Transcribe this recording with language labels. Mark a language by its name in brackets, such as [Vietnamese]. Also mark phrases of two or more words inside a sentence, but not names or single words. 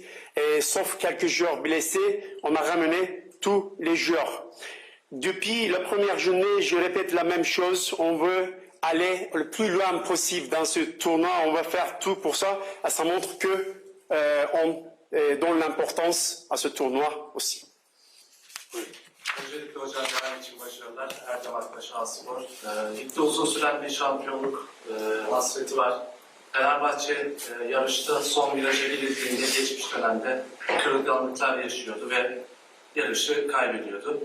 [French] Et sauf quelques joueurs blessés, on a ramené tous les joueurs. Depuis la première journée, je répète la même chose. On veut aller le plus loin possible dans ce tournoi. On va faire tout pour ça. Et ça montre que on donne l'importance à ce tournoi aussi. [Turkish] Öncelikle hocam dönem için başarılar. Erdemak'ta Şanspor. Ligde uzun süren bir şampiyonluk hasreti var. Fenerbahçe yarışta son viraja girildiğinde geçmiş dönemde kırılganlıklar yaşıyordu ve yarışı kaybediyordu.